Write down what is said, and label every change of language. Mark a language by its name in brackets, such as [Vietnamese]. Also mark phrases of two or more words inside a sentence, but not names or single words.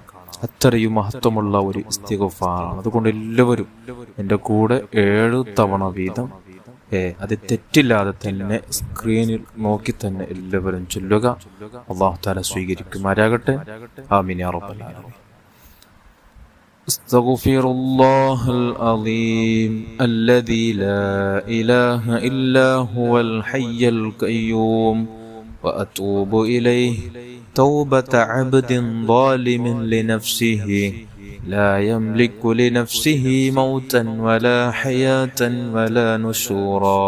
[Malayalam] അത്രയും മഹത്വമുള്ള ഒരു ഇസ്തിഗ്ഫാറാണ്. അതുകൊണ്ട് എല്ലാവരും എൻ്റെ കൂടെ 7 തവണ വീതം അത് തെറ്റില്ലാതെ തന്നെ സ്ക്രീനിൽ നോക്കി തന്നെ എല്ലാവരും ചൊല്ലുക. [Arabic] الله تعالى [Malayalam] സ്വീകരിക്കുമാറാകട്ടെ. [Arabic] آمين يا رب العالمين. أستغفر الله العظيم الذي لا إله إلا هو الحي القيوم وأتوب إليه توبة عبد ظالم لنفسه لا يملك لنفسه موتا ولا حياة ولا نشورا.